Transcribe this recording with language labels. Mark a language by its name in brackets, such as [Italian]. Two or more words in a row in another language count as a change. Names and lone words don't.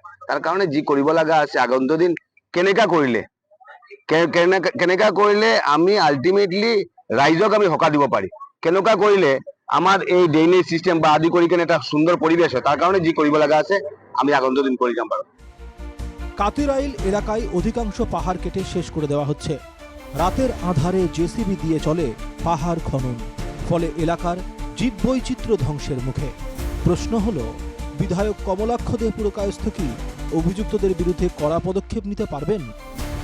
[Assamese] তাৰ কাৰণে যি কৰিব লগা আছে আগন্তুক দিন কেনেকা কৰিলে আমি আল্টিমেটলি ৰাইজক আমি সকাহ দিব পাৰি, কেনেকা কৰিলে আমাৰ এই [English] drainage system [Assamese] বা আদি কৰি কেনে এটা সুন্দৰ পৰিবেশ হয়, তাৰ কাৰণে যি কৰিব লগা আছে আমি আগন্তুক দিন কৰি যাম বাৰু। [Bangla] কাতিরাইল এলাকায় অধিকাংশ পাহাড় কেটে শেষ করে দেওয়া হচ্ছে। রাতের আঁধারে জেসিবি দিয়ে চলে পাহাড় খনন, ফলে এলাকার জীববৈচিত্র্য ধ্বংসের মুখে। প্রশ্ন হলো, বিধায়ক কমলাক্ষ দে পুরকায়স্থ কি অভিযুক্তদের বিরুদ্ধে কড়া পদক্ষেপ নিতে পারবেন?